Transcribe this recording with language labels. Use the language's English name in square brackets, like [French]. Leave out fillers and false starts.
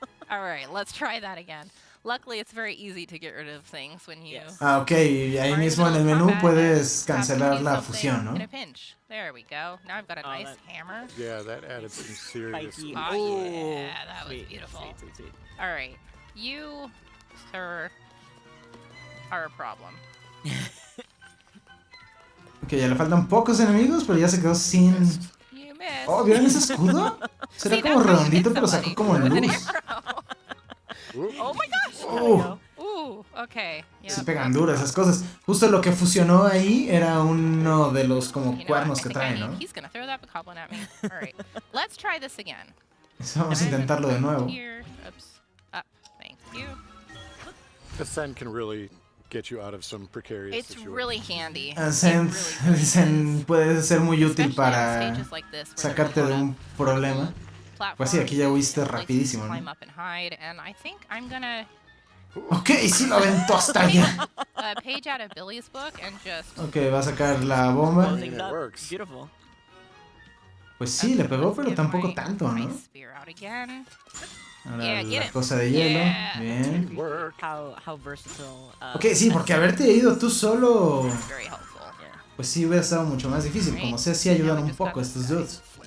[English] All right, let's try that again. Luckily, it's very easy to get rid of things when you. [Spanish] Ah, ok. Y ahí mismo en el menú puedes cancelar la fusión, ¿no? [English] In a pinch. There we go. Now I've got a nice hammer. Yeah, that added some serious. Spiky. Oh, yeah, that was Sweet, beautiful. sweet, sweet. All right, you, sir, are a problem. [Spanish] Ok, ya le faltan pocos enemigos, pero ya se quedó sin... [English] You missed. [Spanish] Oh, ¿vieron ese escudo? Será como redondito, pero sacó como luz. Oh my gosh. Ooh, okay. Se pegan duras esas cosas. Justo lo que fusionó ahí era uno de los como cuernos que trae, ¿no? [English] He's gonna throw that bokoblin at me. All right, let's try this again. [Spanish] Vamos a intentarlo de nuevo. [English] Here, oops, up. Thank you. Ascend can really get you out of some precarious It's situations. really handy. [Spanish] Ascent dicen, puede ser muy útil para sacarte de un problema. Pues sí, aquí ya huiste rapidísimo, [English] Climb [Spanish] ¿no? [English] up and hide, and I think I'm gonna [Spanish] Ok, sí lo aventó hasta allá. [English] page out of Billy's book and just. [Spanish] Ok, va a sacar la bomba. [English] Beautiful. [Spanish] Pues sí, le pegó, pero tampoco tanto, ¿no? [English] Spear out again. [Spanish] Ahora la cosa de hielo. Bien. [English] How versatile. [Spanish] Ok, sí, porque haberte ido tú solo... [English] Very helpful. [Spanish] Pues sí hubiera estado mucho más difícil. Como sé, sí ayudan un poco estos dudes.